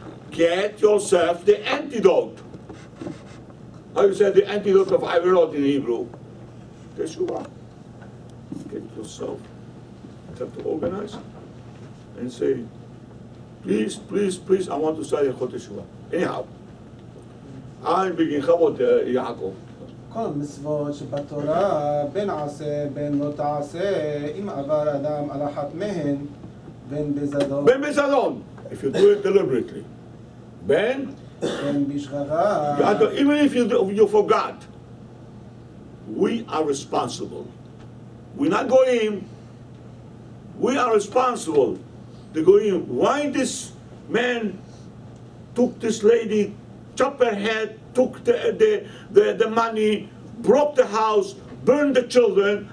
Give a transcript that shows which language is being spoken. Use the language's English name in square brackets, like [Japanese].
[English] Get yourself the antidote. How you say the antidote of avonot in Hebrew? Teshuva. Get yourself. You have to organize and say, please, please, please, I want to study Hilkhot Teshuva. Anyhow, I'm beginning Chavot Yaakov. [Hebrew] כל המצוות שבתורה, בין עשה, בין לא תעשה, אם עבר אדם על אחת מהן, בין בזדון. [English] בין בזדון, if you do it deliberately. בין בשגגה. Even if you forgot, we are responsible. We're not goyim. We are responsible. The goyim. Why this man took this lady, chopped her head, took the money, broke the house, burned the children?